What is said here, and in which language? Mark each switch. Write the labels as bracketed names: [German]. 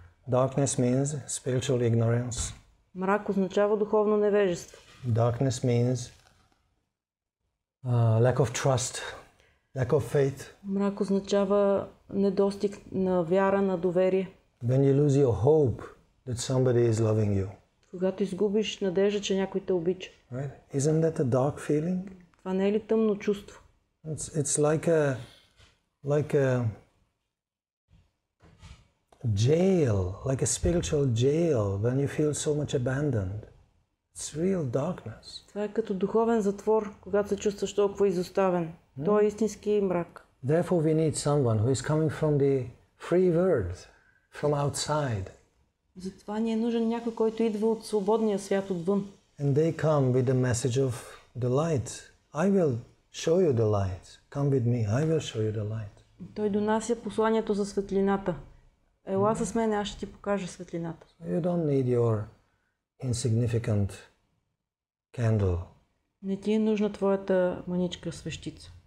[English] Darkness means spiritual ignorance. [Bulgarian] Мрак означава духовно невежество. [English] Darkness means lack of trust, lack of faith. [Bulgarian] Мрак означава недостиг на вяра, на доверие. [English] When you lose your hope that somebody is loving you. [Bulgarian] Когато изгубиш надежда, че някой те обича. [English] Right? Isn't that a dark feeling? [Bulgarian] Това не е ли тъмно чувство? [English] It's like a jail, like a spiritual jail when you feel so much abandoned. It's real darkness. [Bulgarian] Това е като духовен затвор, когато се чувстваш толкова изоставен. То е истински мрак. [English] Therefore we need someone who is coming from the free world, from outside. [Bulgarian] Затова ни е нужен някой, който идва от свободния свят отвън. [English] And they come with the message of the light. I will show you the light. Come with me. I will show you the light. [Bulgarian] Той донася посланието за светлината. Ела с мен, аз ще ти покажа светлината. [English] You don't need your insignificant candle. [Bulgarian] Не ти е нужна твоята маничка свещица.